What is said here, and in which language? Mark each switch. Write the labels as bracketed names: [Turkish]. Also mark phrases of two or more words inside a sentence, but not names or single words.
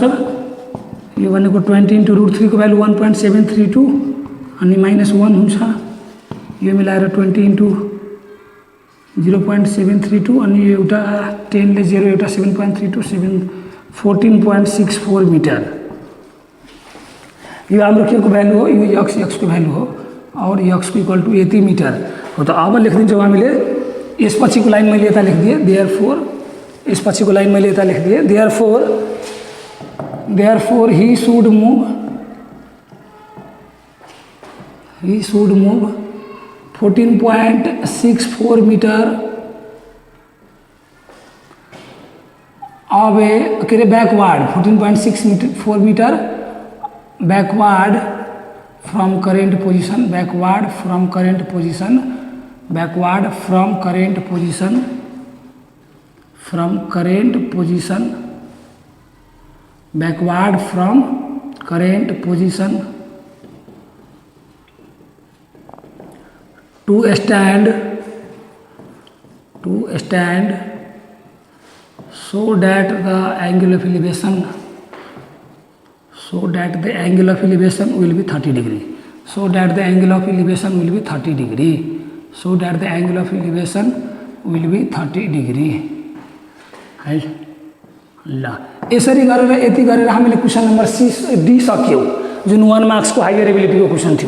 [Nepali] यो भनेको 20 इन्टु √3 को भ्यालु 1.732 अनि -1 हुन्छ। यो मिलाएर 20 इन्टु 0.732 अनि एउटा 10 ले 0 एउटा 7.32 14.64 मिटर। यो हाम्रो के को भ्यालु हो, यो एक्स को भ्यालु हो। और एक्स को [English] equal to [Nepali] यति मिटर हो। त अब लेखिदिन्छौँ हामीले, यसपछिको लाइन मैले यता लेखिदिएँ, देयरफोर यसपछिको लाइन मैले यता लेखिदिएँ, [English] therefore he should move 14.64 meter away [Nepali] के अरे [English] backward 14.64 meter backward from current position, backward from current position, बैकवर्ड फ्रॉम करेंट पोजीशन to stand so that the angle of elevation will be 30 degree. [Nepali] है ल यसरी गरेर यति गरेर हामीले [English] question number D [Nepali] सक्यौं, जुन 1 मार्क्स को [English] higher ability [Nepali] को क्वेशन थियो।